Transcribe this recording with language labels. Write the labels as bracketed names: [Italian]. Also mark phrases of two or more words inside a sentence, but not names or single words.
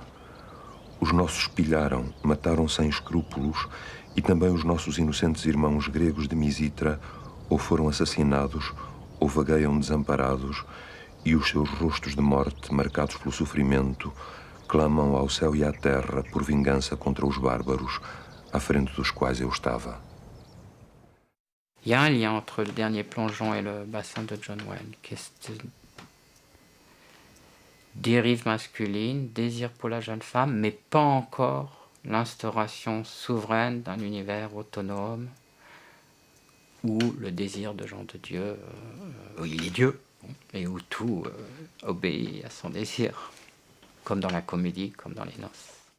[Portuguese] Os nossos pilharam, mataram sem escrúpulos, e também os nossos inocentes irmãos gregos de Misitra ou foram assassinados ou vagueiam desamparados, e os seus rostos de morte, marcados pelo sofrimento, clamam ao céu e à terra por vingança contra os bárbaros, à frente dos quais eu estava. [French] Il y a un lien entre le dernier plongeon et le bassin de John Wayne, qui est dérive masculine, désir pour la jeune femme, mais pas encore l'instauration souveraine d'un univers autonome où le désir de Jean de Dieu, où il est Dieu, et où tout obéit à son désir, comme dans la comédie, comme dans les noces.